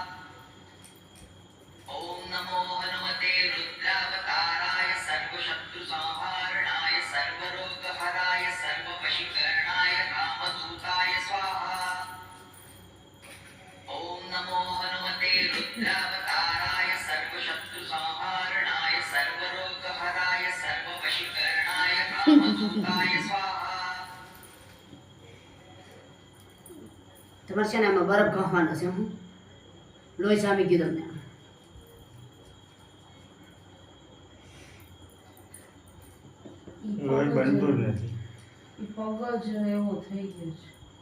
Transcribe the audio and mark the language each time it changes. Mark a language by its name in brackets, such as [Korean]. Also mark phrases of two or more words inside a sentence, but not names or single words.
[Sanskrit] ओम नमो हनुमते रुद्रावताराय सर्वशत्रु संहारणाय सर्वरोगहराय सर्ववशीकरणाय कामदूताय स्वाहा। ओम नमो हनुमते रुद्रावताराय सर्वशत्रु संहारणाय सर्वरोगहराय सर्ववशीकरणाय कामदूताय स्वाहा। [Gujarati] તમારે છે ને આમાં બરફ ઘસવાનો છે હું લોહી સામી ગયું તમને લોહી બનતું જ નથી. ઈ પગ જ એવો થઈ ગયો છે.